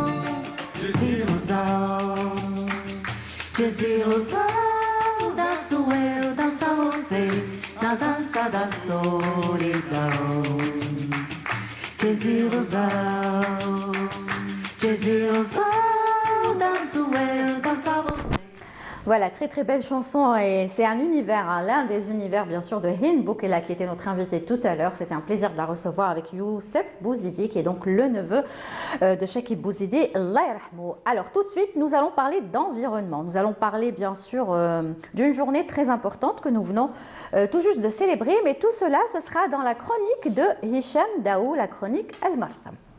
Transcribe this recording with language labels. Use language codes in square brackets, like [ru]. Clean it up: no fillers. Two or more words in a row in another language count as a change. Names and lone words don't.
[pt] Desilusão, desilusão. Danço eu, dança você, na dança da solidão. Desilusão, desilusão. Danço eu, dança você. [fr] Voilà, très très belle chanson et c'est un univers, hein, l'un des univers bien sûr de Hind Boukhela qui était notre invité tout à l'heure. C'était un plaisir de la recevoir avec Youssef Bouzidi qui est donc le neveu de Chakib Bouzidi, [ar] الله يرحمه. [fr] Alors tout de suite, nous allons parler d'environnement. Nous allons parler bien sûr d'une journée très importante que nous venons tout juste de célébrer, mais tout cela ce sera dans la chronique de Hicham Daou, la chronique Al Marsam.